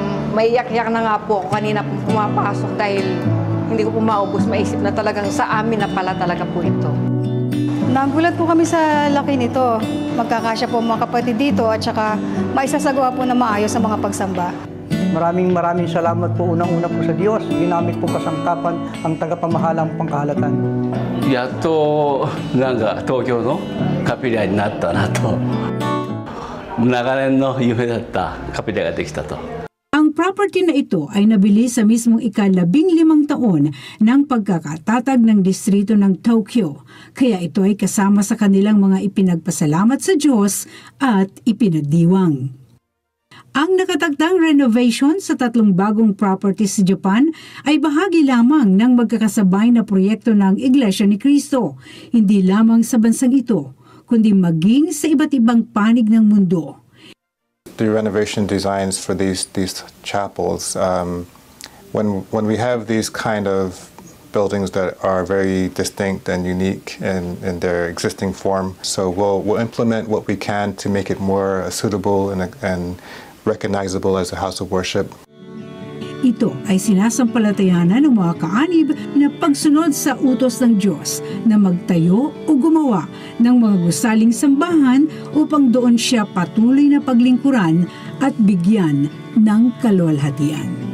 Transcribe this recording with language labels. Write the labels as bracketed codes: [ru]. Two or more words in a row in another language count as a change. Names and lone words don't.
[tl] Maiyak-iyak na nga po ako kanina pong pumapasok dahil hindi ko po maubos maisip na talagang sa amin na pala talaga po ito. Nagulat po kami sa laki nito. magkakasya po mga kapatid dito at saka maisasagawa po na maayos sa mga pagsamba. Maraming salamat po unang-una po sa Diyos. Ginamit po kasangkapan ang tagapamahalang pangkahalatan. [ja] やっとなんか東京のカピリアになったなと。長年の夢だったカピリアができたと。 [tl] Ang property na ito ay nabili sa mismong ika-15 taon ng pagkakatatag ng distrito ng Tokyo. Kaya ito ay kasama sa kanilang mga ipinagpasalamat sa Diyos at ipinagdiwang. Ang nakatagdang renovation sa 3 bagong properties sa Japan ay bahagi lamang ng magkakasabay na proyekto ng Iglesia ni Cristo, hindi lamang sa bansang ito, kundi maging sa iba't ibang panig ng mundo. [en] The renovation designs for these chapels, when we have these kind of buildings that are very distinct and unique in their existing form, so we'll implement what we can to make it more suitable and recognizable as a house of worship. [tl] Ito ay sinasampalatayanan ng mga kaanib na pagsunod sa utos ng Diyos na magtayo o gumawa ng mga gusaling sambahan upang doon siya patuloy na paglingkuran at bigyan ng kaluwalhatian.